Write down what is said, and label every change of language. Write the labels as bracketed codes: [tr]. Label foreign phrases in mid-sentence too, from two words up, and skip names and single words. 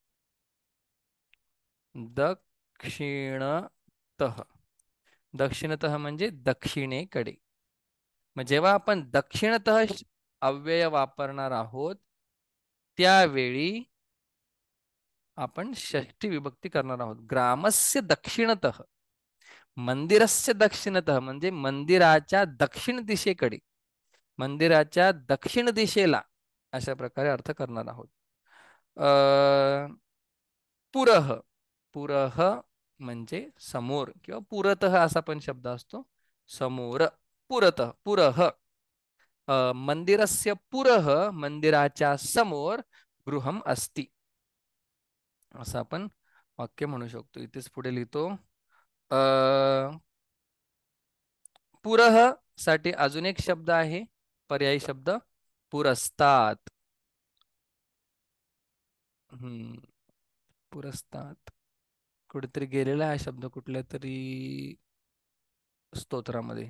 [sa] दक्षिणतः. [mr] दक्षिणतः म्हणजे दक्षिणेकडे. मग जेव्हा आपण दक्षिणतः अव्यय वापरणार आहोत त्यावेळी आपण षष्ठी विभक्ती करणार आहोत. [sa] ग्रामस्य दक्षिणतः. मंदिरस्य दक्षिणतः [mr] म्हणजे मंदिराच्या दक्षिण दिशेकडे, मंदिराच्या दक्षिण दिशेला, अशा प्रकारे अर्थ करणार आहोत. [sa] पुरह. [mr] पुरह म्हणजे समोर, किंवा पुरतः असा पण शब्द असतो, समोर. [sa] पुरतः, पुरह. मंदिरस्य पुरः, [mr] मंदिराच्या समोर [sa] गृहम अस्ति, [mr] असं आपण वाक्य म्हणू शकतो. इथेच पुढे लिहितो. अ पुरह साठी अजून एक शब्द आहे, पर्यायी शब्द, पुरस्तात. हम्म, पुरस्तात कुठेतरी गेलेला आहे शब्द, कुठल्या तरी स्तोत्रामध्ये.